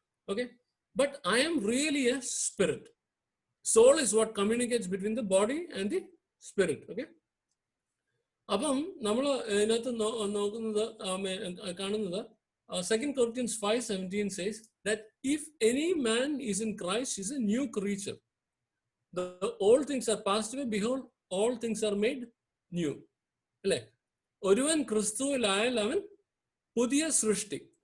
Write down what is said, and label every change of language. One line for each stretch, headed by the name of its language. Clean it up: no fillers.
English: Okay, but I am really a spirit. Soul is what communicates between the body and the spirit.
Malayalam: Okay, അപ്പം നമ്മൾ ഇതിനകത്ത് നോക്കുന്നത് കാണുന്നത്
English: 2 Corinthians 5:17 says that if any man is in Christ, he is a new creature. The old things are passed away, behold, all things are made new.
Malayalam: അല്ലേ? ഒരുവൻ ക്രിസ്തുവിലായാൽ അവൻ പുതിയ സൃഷ്ടി.